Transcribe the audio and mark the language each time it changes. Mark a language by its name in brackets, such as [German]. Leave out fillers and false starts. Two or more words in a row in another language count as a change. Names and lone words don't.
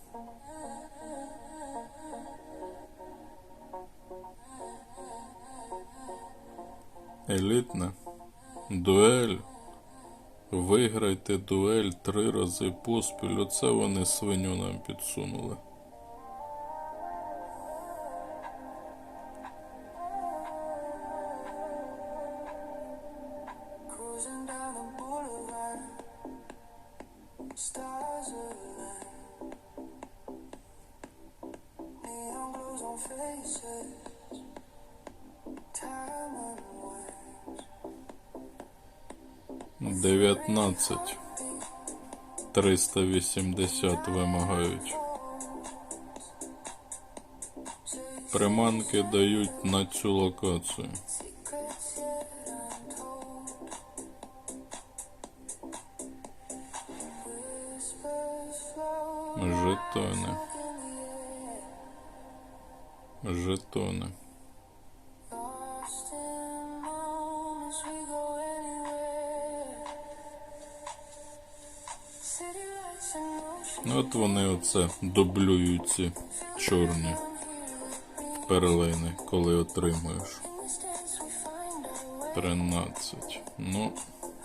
[Ukrainian] Елітна. Дуель. Виграйте дуель 3 рази поспіль. Оце вони свиню нам підсунули. [English] Cruising down the boulevard, stars align, neon glows on faces, time unwinds. [Ukrainian] 19. 380 вимагають. Приманки дають на цю локацію. [English] Secrets yet untold, whispers flow [Ukrainian] Жетони. [English] in the air, [Ukrainian] Жетони. [English] lost in moments we go anywhere. City lights in motion, [Ukrainian] От вони оце дублюють ці чорні перлини, коли отримуєш. [English] in this dance we find our way. [Ukrainian] 13. Ну,